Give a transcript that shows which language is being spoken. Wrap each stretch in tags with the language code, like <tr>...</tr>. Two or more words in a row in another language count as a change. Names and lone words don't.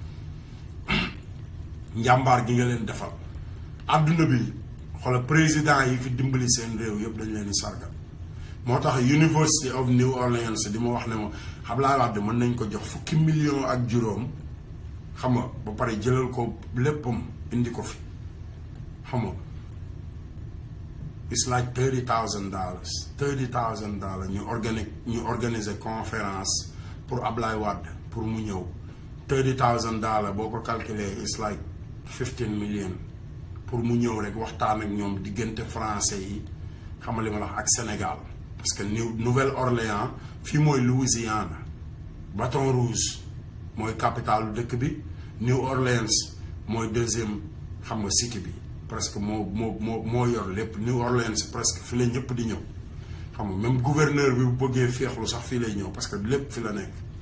<wo>njàmbaar gi nga leen defal àdduna bi xoolal président yi fi dimbali seen réew yëpp dañ leen di sargal moo tax University of New Orleans di ma wax ne ma Abdoulaye Wade mën nañ ko jox fukki million ak juróom xam nga ba pare jëlal ko léppam indi ko fi xam nga</wo> <en>it's like</en> <wo>$30,000 ñu</wo> <fr>organiser conférence pour Abdoulaye Wade pour</fr> <wo>mu ñëw $30,000 boo ko calculer</wo> <en>it's like</en> <wo>15 million pour mu ñëw rek waxtaan ak ñoom diggante français yi xam nga li ma la wax ak Sénégal</wo> <fr>parce que</fr> <wo>Nouvelle-Orléans fii mooy Louisiana Baton Rouge mooy capitalu dëkk bi New Orleans mooy deuxième xam nga cité bi presque moo yor lépp New Orleans presque fi la ñëpp di ñëw xam nga</wo> <fr>même gouverneur</fr> <wo>bi bu bëggee féexlu sax fii lay ñëw</wo> <fr>parce que</fr> <wo>lépp fi la nekk</wo>